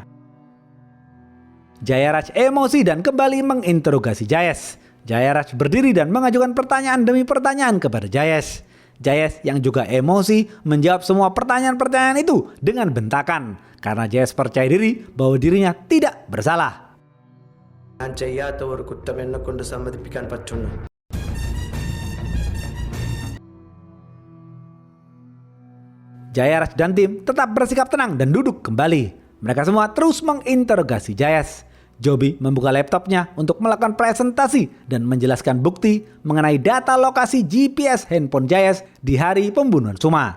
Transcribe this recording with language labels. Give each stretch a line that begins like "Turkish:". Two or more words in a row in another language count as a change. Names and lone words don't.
Indonesian: Jayaraj emosi dan kembali menginterogasi Jayes. Jayaraj berdiri dan mengajukan pertanyaan demi pertanyaan kepada Jayes. Jayes yang juga emosi menjawab semua pertanyaan-pertanyaan itu dengan bentakan karena Jayes percaya diri bahwa dirinya tidak bersalah.
Malayalam: ഞാൻ ചെയ്യാത്ത ഒരു കുറ്റം എന്നെ കൊണ്ട് സമ്മതിപ്പിക്കാൻ പറ്റുന്നു.
Indonesian: Jayaraj dan tim tetap bersikap tenang dan duduk kembali. Mereka semua terus menginterogasi Jayes. Joby membuka laptopnya untuk melakukan presentasi dan menjelaskan bukti mengenai data lokasi GPS handphone Jayes di hari pembunuhan Suma.